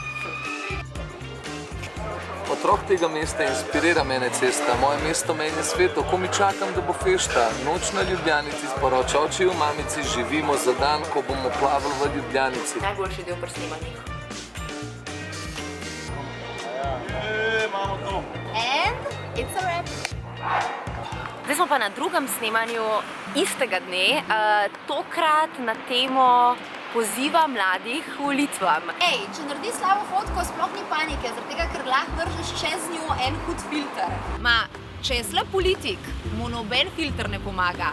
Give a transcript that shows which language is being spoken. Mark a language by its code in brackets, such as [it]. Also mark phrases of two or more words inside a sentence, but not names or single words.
[sl] Otrok tega mesta inspirira mene cesta, moje mesto, meni svet, ko mi čakam, da bo fešta. Noč na Ljubljanici sporoča očiju mamici, živimo za dan, ko bomo plavali v Ljubljanici. Najboljši del pri snemanjih. Imamo to. [en] And it's a wrap. [sl] Zdaj smo pa na drugem snemanju istega dne, tokrat na temo poziva mladih k volitvam. Ej, če naredi slabo fotko, sploh ni panike, zaradi tega, ker lahko vržeš čez njo en hud filter. Če je slab politik, mu noben filter ne pomaga.